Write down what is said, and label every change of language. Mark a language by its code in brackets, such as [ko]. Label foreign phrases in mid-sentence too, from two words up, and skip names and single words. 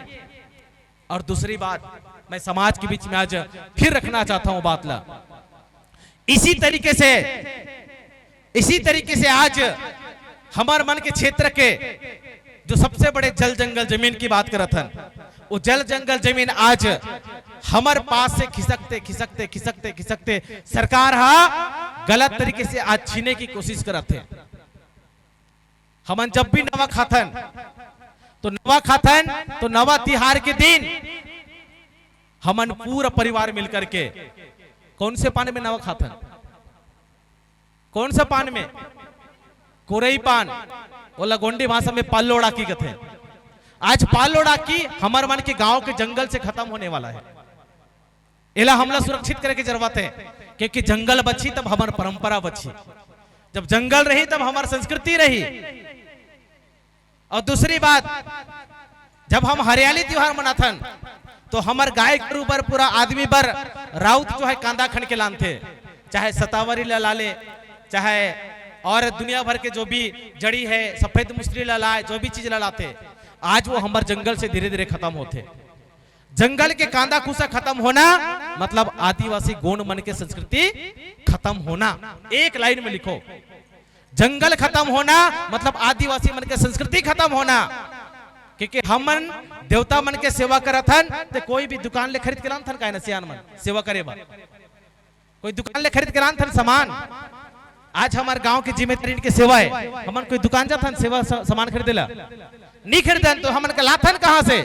[hne] और दूसरी बात मैं समाज के बीच में आज फिर रखना चाहता हूं बात ला, इसी तरीके से आज हमारे मन के क्षेत्र के जो सबसे बड़े जल जंगल जमीन की बात करत हन, वो जल जंगल जमीन आज हमारे पास से खिसकते सरकार हा गलत तरीके से आज छीने की कोशिश करत है। हमन जब भी नवा खातन तो नवा तिहार के दिन हमन पूरा परिवार मिलकर के कौन से पान में नवा खातन, कौन सा पान में? कोरई पान, ओला गोंडी भाषा में पालोड़ा की कहते। आज पालोड़ा की हमारे मन के गांव के जंगल से खत्म होने वाला है। इला हमला सुरक्षित करे की जरूरत है, क्योंकि जंगल बची तब हमारी परंपरा बची, जब जंगल रही तब हमारी संस्कृति रही। और दूसरी बात, जब हम हरियाली त्योहार मनाथन तो हमार गाय गरु बर पूरा आदमी बर राउत जो है कांदा खन के लानते, चाहे सतावरी ला ले, चाहे और दुनिया भर के जो भी जड़ी है, सफेद मुसरी लाए, जो भी चीज लाते, आज वो हमारे जंगल से धीरे धीरे खत्म होते। जंगल के कांदा कुसा खत्म होना मतलब आदिवासी गोंड मन के संस्कृति खत्म होना। एक लाइन में लिखो, जंगल खत्म होना मतलब आदिवासी मन के संस्कृति खत्म होना। क्योंकि हमन देवता मन के सेवा करत हन, तो कोई भी दुकान ले खरीद के लान थन, काहे ना सियान मन सेवा करे बा, कोई दुकान ले खरीद के लान थन सामान। आज हमारे गांव की जिम्मेदारी के सेवा है, हमन कोई दुकान जाता है सेवा सामान खरीदेला नहीं खरीदन, तो हमन का लाथन कहां से?